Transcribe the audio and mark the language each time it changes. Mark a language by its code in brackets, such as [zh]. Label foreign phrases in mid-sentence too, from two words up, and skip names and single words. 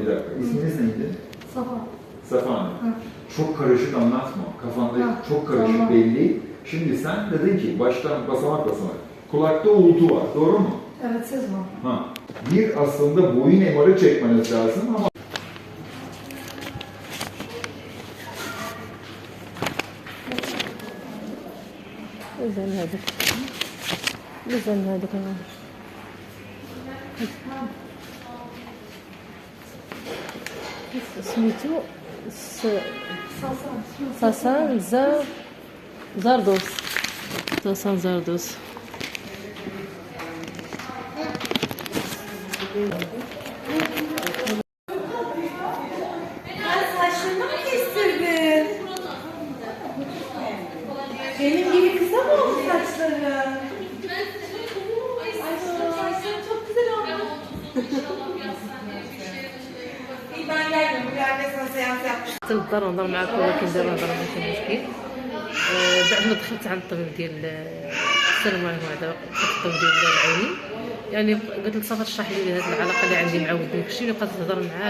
[tr] bir dakika. İsminiz neydi? Safa. Safa Hanım. Hı. Çok karışık anlatma. Kafanda Ha, çok karışık tamam. belli. Şimdi sen dedin ki baştan basamak basamak. Kulakta uğultu var. Doğru mu? Evet, ses var. Ha. Bir aslında boyun MR'ı çekmeniz lazım ama [ar] زين هذا زين هذا كمان سميتو ساسان زاردوس. ساسان زاردوس. [tr] Saçlarını mı kestirdin? Benim gibi kısa mı oldu saçların? Ay saçların çok güzel olmuş. İyi ben gelmiyorum. Bir anne sana seans yapmıştım. [ar] نقدر نهضر معاك ولكن دابا نهضر ماشي مشكل. بعد ما دخلت عند الطبيب ديال السلام عليكم، دابا دخلت الطبيب ديال العينين. يعني قلت له صافي اشرح لي هذه العلاقه اللي عندي مع ودني داكشي اللي بقات تهضر معاه.